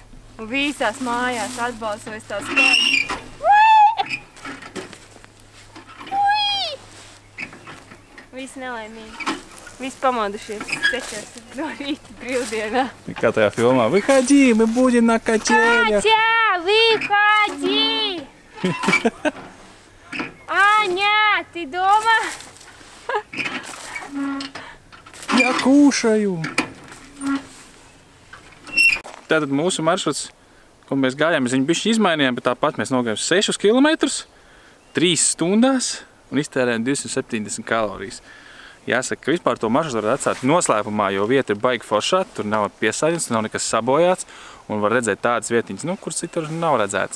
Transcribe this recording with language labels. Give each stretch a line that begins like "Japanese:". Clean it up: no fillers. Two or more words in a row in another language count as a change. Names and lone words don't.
Latvian: Un visās mājās atbalsojas tās kājas. Visi nelaimīgi. Visi pamodušies cečos no rīta brīvdienā. Kā tajā filmā?
Russian: Выходи, мы будем на качелях. Катя, выходи! Аня, ты дома? Я кушаю.
Latvian: Tātad mūsu maršruts, ko mēs gājām, mēs viņu bišķi izmainījām, bet tāpat mēs nogājām 6 kilometrus, 3 stundās un iztērējām 270 kalorijas. Jāsaka, ka vispār to maršrutu var atstāt noslēpumā, jo vieta ir baigi foršā, tur nav piesāļums, nav nekas sabojāts un var redzēt tādas vietiņas, kur citur nav redzētas.